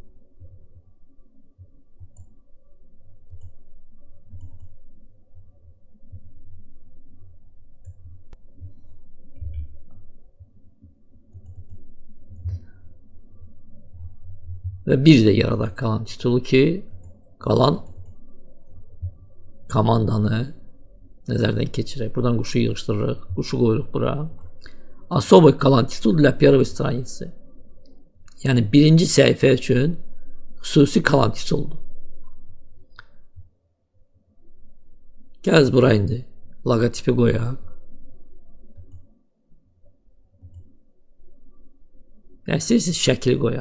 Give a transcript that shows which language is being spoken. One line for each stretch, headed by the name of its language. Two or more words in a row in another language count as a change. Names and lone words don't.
Azerbaijani: Və bir də yaradaq qalan titulu ki, qalan komandanı nəzərdən keçirək. Buradan quşu yığışdırırıq, quşu qoyuruq bura.
Russian: Особый
Azerbaijani: qalan titul
Russian: для первой страницы.
Azerbaijani: Yəni birinci səhifə üçün xüsusi qalan tituldur. Gəl bura indi logotipi qoyaq. Ya istəyirsiniz şəkli qoyaq.